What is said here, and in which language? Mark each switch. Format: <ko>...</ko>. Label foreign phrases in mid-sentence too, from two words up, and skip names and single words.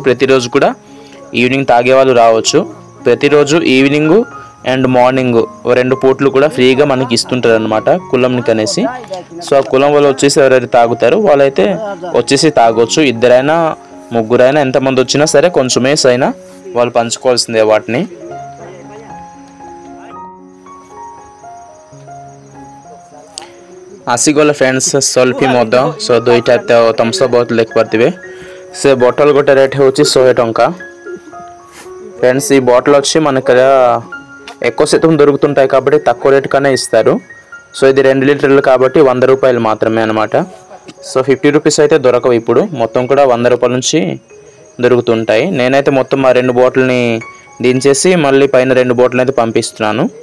<te>ప్రతిరోజు కూడా ఈవినింగ్ తాగేవాళ్ళు రావచ్చు। ప్రతిరోజు</te> <en>evening and morning</en> <te>2 పూట్లు కూడా ఫ్రీగా మనకి ఇస్తుంటారు అనమాట కులంకి అనేసి। సో ఆ కులం వాళ్ళు వచ్చేసి ఎవరైతే తాగుతారో వాళ్ళైతే వచ్చేసి తాగొచ్చు। ఇద్దరైనా ముగ్గురైనా ఎంతమంది వచ్చినా సరే కొంచెమే అయినా వాళ్ళు పంచుకోవాల్సిందే వాటిని।</te> <or>ଆସିଗଲେ ଫ୍ରେଣ୍ଡସ୍ ସଲ୍ଫି ମଦ। ସୋ 2ଟା ଥମ୍ସଅପ୍ ବୋତଲ ଦେଖିପାରୁଥିବେ। ସେ ବୋଟଲ ଗୋଟେ ରେଟ୍ ହେଉଛି 100 ଟଙ୍କା ఫ్రెండ్స్।</or> <te>ఈ బాటిల్ వచ్చి మన ఇక్కడ ఎక్కువ శాతం దొరుకుతుంటాయి కాబట్టి తక్కువ రేట్ కనే ఇస్తారు। సో ఇది 2 లీటర్లు కాబట్టి 100 రూపాయలు మాత్రమే అనమాట। సో 50 రూపీస్ అయితే దొరకవు ఇప్పుడు, మొత్తం కూడా 100 రూపాయల నుంచి దొరుకుతుంటాయి। నేనైతే మొత్తం ఆ 2 బాటిల్ని దించేసి మళ్ళీ పైన 2 బాటిల్ అయితే పంపిస్తున్నాను।</te>